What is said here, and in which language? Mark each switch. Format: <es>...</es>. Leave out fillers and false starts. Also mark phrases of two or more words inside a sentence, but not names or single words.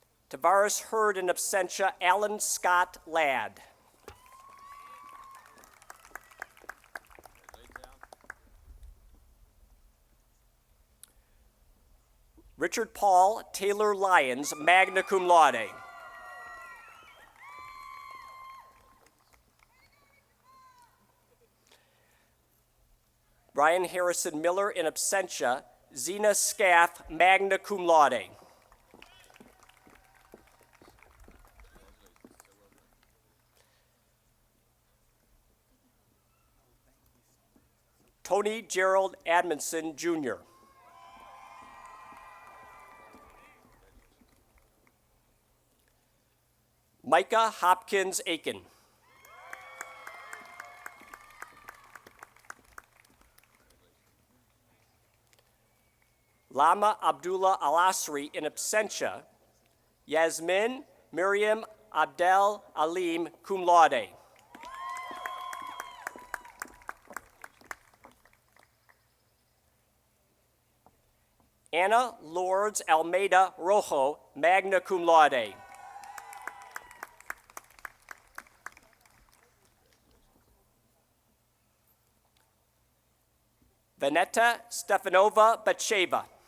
<en>Tavares Hurd</en> <la>in absentia,</la> <en>Alan Scott Ladd. Richard Paul Taylor Lyons,</en> <la>magna cum laude.</la> <en>Brian Harrison Miller</en> <la>in absentia,</la> <en>Zena Scaff,</en> <la>magna cum laude.</la> <en>Tony Gerald Admonson, Jr. Micah Hopkins Aiken. Lama Abdullah Al-Asri</en> <la>in absentia,</la> <en>Yasmin Miriam Abdel Alim,</en> <la>cum laude.</la> <en>Anna Lourdes Almeida Rojo,</en> <la>magna cum laude.</la> <en>Vanetta Stefanova Bacheva.</en>